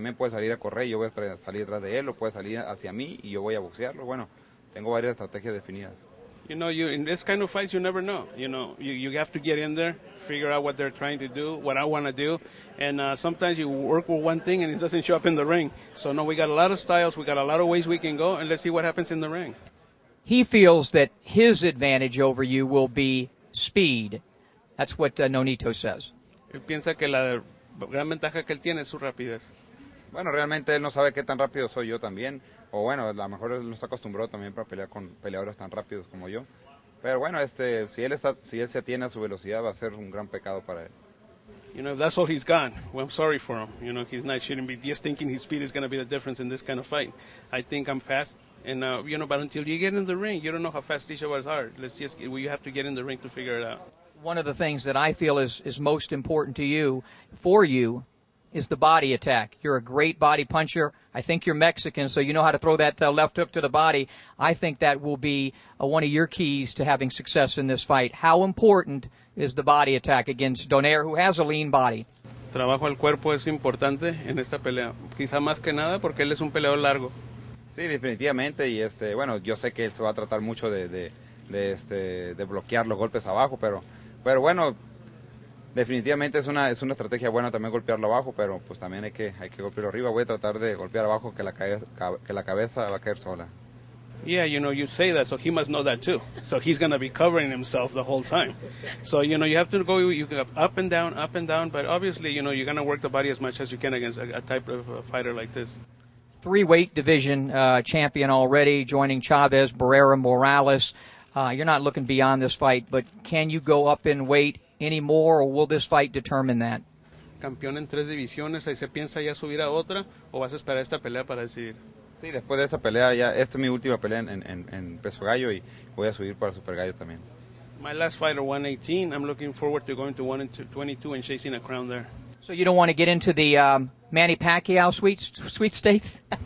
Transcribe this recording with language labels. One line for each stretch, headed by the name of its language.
Spanish: También puede salir a correr y yo voy a salir detrás de él, o puede salir hacia mí y yo voy a boxearlo. Bueno, tengo varias estrategias definidas.
English: You know, in this kind of fights, you never know. You know, you have to get in there, figure out what they're trying to do, what I want to do, and sometimes you work with one thing and it doesn't show up in the ring. So, no, we got a lot of styles, we got a lot of ways we can go, and let's see what happens in the ring. He feels that his advantage over you will be speed. That's what Nonito says.
Spanish: Él piensa que la gran ventaja que él tiene es su rapidez. Bueno, realmente él no sabe qué tan rápido soy yo también, o bueno, a lo mejor él no está acostumbrado también para pelear con peleadores tan rápidos como yo. Pero bueno, si él se atiene a su velocidad, va a ser un gran pecado para él.
English: You know, if that's all he's got, well, I'm sorry for him. You know, shouldn't be just thinking his speed is going to be the difference in this kind of fight. I think I'm fast, and you know, but until you get in the ring, you don't know how fast these others are. You have to get in the ring to figure it out. One of the things that I feel is most important to you, is the body attack. You're a great body puncher. I think you're Mexican, so you know how to throw that left hook to the body. I think that will be one of your keys to having success in this fight. How important is the body attack against Donaire, who has a lean body?
Spanish: Trabajo al cuerpo es importante en esta pelea. Quizá más que nada porque él es un peleador largo. Sí, definitivamente, y bueno, yo sé que él se va a tratar mucho de bloquear los golpes abajo, pero bueno, definitivamente es una estrategia buena también golpearlo abajo, pero pues también hay que golpearlo arriba. Voy a tratar de golpear abajo que la cabeza va a caer sola.
English: Yeah, you know, you say that, so he must know that too. So he's going to be covering himself the whole time. So, you know, you have to go up and down, but obviously, you know, you're going to work the body as much as you can against a type of fighter like this. 3-weight division champion already, joining Chavez, Barrera, Morales. You're not looking beyond this fight, but can you go up in weight any more, or will this fight determine that?
Spanish: Campeón en 3 divisiones, ahí se piensa ya subir a otra, o vas a esperar esta pelea para decidir. Sí, después de esa pelea, esta es mi última pelea en peso gallo y voy a subir para super gallo también.
English: My last fight at 118, I'm looking forward to going to 122 and chasing a crown there. So you don't want to get into the Manny Pacquiao sweepstakes?